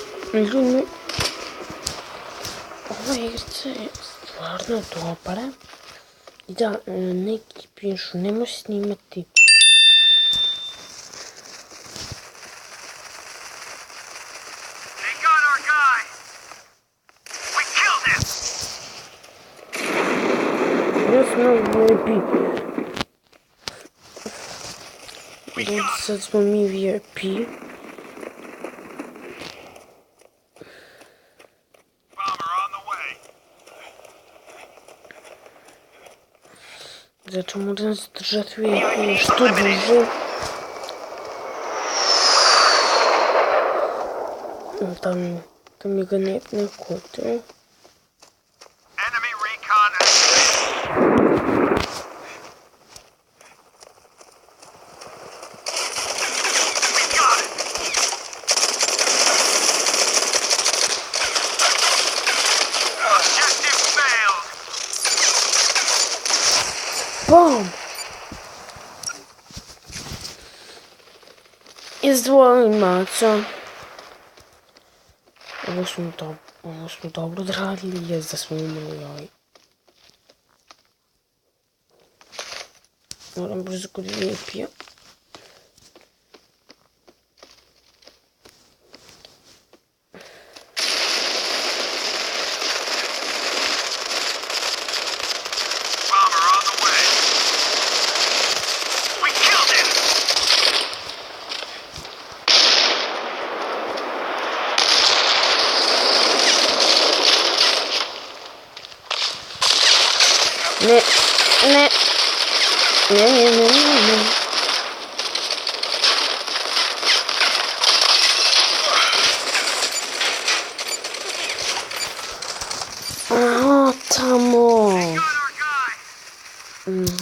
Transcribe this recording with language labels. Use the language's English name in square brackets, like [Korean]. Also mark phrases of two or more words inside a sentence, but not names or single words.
[Serbian] Ljudi, ova igrica je stvarno dobra. I da, neki pišu, nemoj snimati. [English] They got our guy. We killed him. [Serbian] Ja sam VIP. [English] We got him. [Serbian] Sad smo mi VIP. [English] Bomber on the way. [Serbian] Zato moram zadržati VIP što duže. Da mi ga ne kute. [English] Enemy recon active. We got it. Objective failed. [Serbian] Bom! Izdvojim maca. Ovo smo dobro odradili, jest da smo umrli, ali... Moram brzo kod VIP-a. [English] Bomber on the way. We killed him. [Serbian] Ne. Aha, tamo. [English] Got our guy.